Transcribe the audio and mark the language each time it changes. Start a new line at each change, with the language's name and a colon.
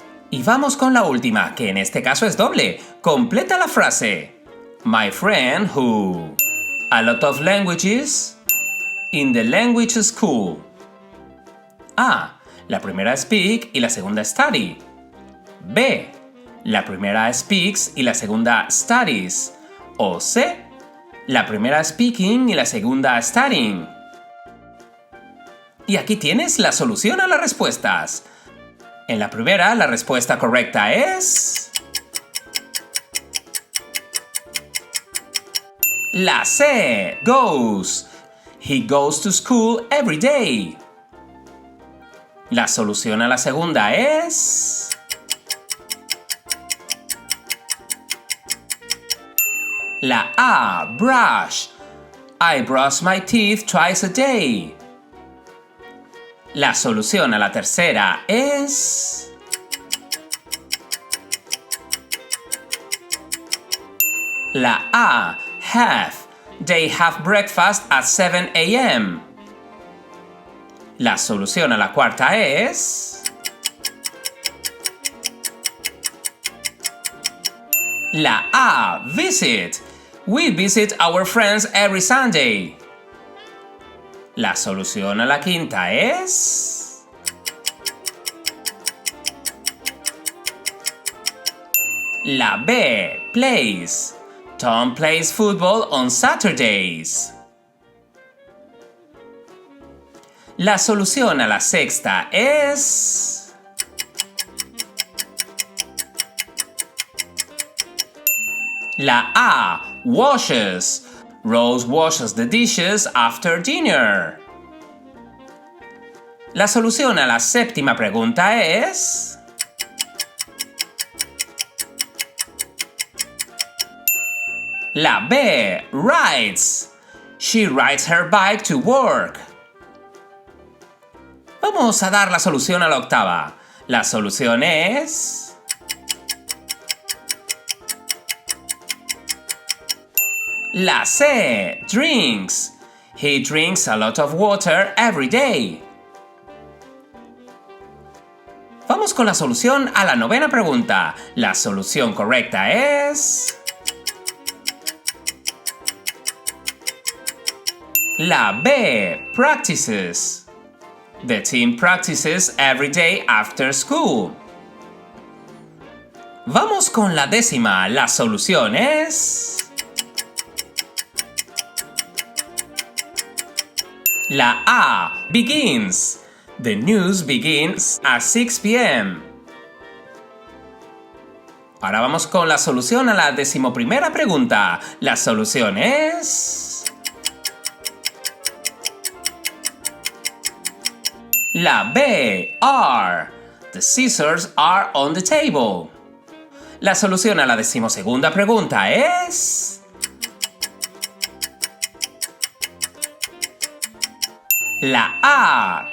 Spanish: Y vamos con la última, que en este caso es doble. Completa la frase.
English: My friend who a lot of languages in the language school.
Spanish: A. La primera speak y la segunda study. B. La primera speaks y la segunda studies. O C. La primera speaking y la segunda studying. Y aquí tienes la solución a las respuestas. En la primera, la respuesta correcta es la C.
English: Goes. He goes to school every day.
Spanish: La solución a la segunda es la A.
English: Brush. I brush my teeth twice a day.
Spanish: La solución a la tercera es la A.
English: Have. They have breakfast at 7 a.m.
Spanish: La solución a la cuarta es la A.
English: Visit. We visit our friends every Sunday.
Spanish: La solución a la quinta es la B.
English: Plays. Tom plays football on Saturdays.
Spanish: La solución a la sexta es la A.
English: Washes. Rose washes the dishes after dinner.
Spanish: La solución a la séptima pregunta es la B.
English: Rides. She rides her bike to work.
Spanish: Vamos a dar la solución a la octava. La solución es la C. Drinks.
English: He drinks a lot of water every day.
Spanish: Vamos con la solución a la novena pregunta. La solución correcta es la B.
English: Practices. The team practices every day after school.
Spanish: Vamos con la décima. La solución es la A. Begins.
English: The news begins at 6 p.m.
Spanish: Ahora vamos con la solución a la decimoprimera pregunta. La solución es la B. Are.
English: The scissors are on the table.
Spanish: La solución a la decimosegunda pregunta es la A.